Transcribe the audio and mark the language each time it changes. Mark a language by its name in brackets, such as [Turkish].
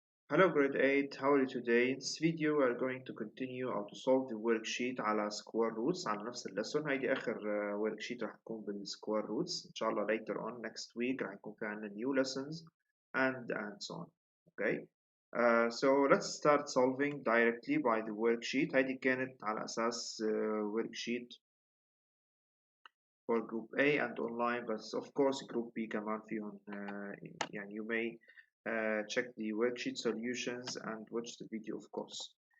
[English] Hello grade 8, how are you today? In this video we are going to continue how to solve the worksheet على square roots [Arabic] على نفس الليسون. هيدي آخر worksheet راح تكون بالsquare roots. إن شاء الله [English] later on next week [Arabic] راح يكون في عنا [English] new lessons and so on. Okay. So let's start solving directly by the worksheet. [Arabic] هيدي كانت على أساس [English] worksheet for group A and online, but of course group B [Arabic] كمان فيهم يعني [English] you may check the worksheet solutions and watch the video of course.